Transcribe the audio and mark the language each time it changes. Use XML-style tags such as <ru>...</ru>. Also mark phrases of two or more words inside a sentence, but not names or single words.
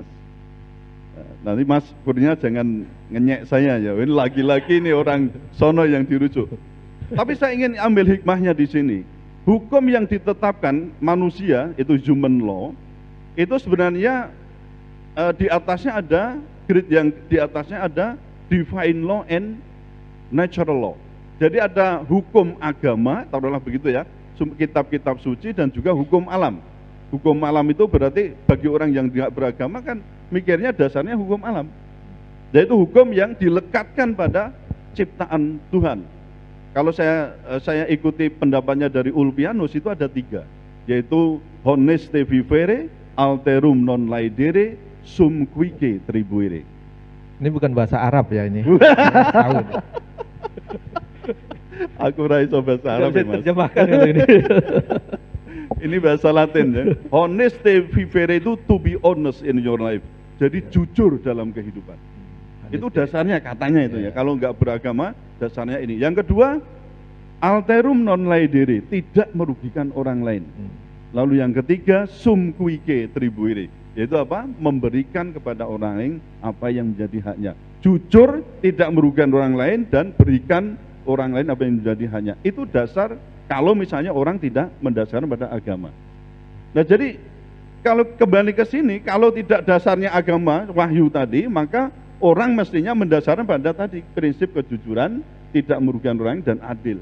<id>Nanti Mas Kurnia jangan ngenyek saya ya, ini lagi-lagi ini orang sono yang dirujuk. Tapi saya ingin ambil hikmahnya di sini. Hukum yang ditetapkan manusia, itu</id> <en>human law,</en> <id>itu sebenarnya di atasnya ada grade, yang di atasnya ada</id> <en>divine law and natural law.</en> <id>Jadi ada hukum agama, taruhlah begitu ya, kitab-kitab suci, dan juga hukum alam. Hukum alam itu berarti bagi orang yang tidak beragama kan mikirnya dasarnya hukum alam, yaitu hukum yang dilekatkan pada ciptaan Tuhan. Kalau saya ikuti pendapatnya dari Ulpianus, itu ada 3, yaitu</id> <la>honeste vivere, alterum non laedere, sum quique tribuere.</la> <id>Ini bukan bahasa Arab ya ini.</id> <jv>Aku raiso</jv> <id>bahasa Arab ya, Mas. Terjemahkan ini. Ini bahasa Latin ya.</id> <la>Honeste vivere</la> <en>itu to be honest in your life.</en> <id>Jadi jujur dalam kehidupan. Itu dasarnya katanya itu ya. Kalau nggak beragama, dasarnya ini. Yang kedua,</id> <la>alterum non laedere,</la> <id>tidak merugikan orang lain. Lalu yang ketiga,</id> <la>sum quique tribuere,</la> <id>yaitu apa? Memberikan kepada orang lain apa yang menjadi haknya. Jujur, tidak merugikan orang lain, dan berikan orang lain apa yang menjadi haknya. Itu dasar kalau misalnya orang tidak mendasarkan pada agama. Nah, jadi kalau kembali ke sini, kalau tidak dasarnya agama, wahyu tadi, maka orang mestinya mendasarkan pada tadi prinsip kejujuran, tidak merugikan orang dan adil.</id>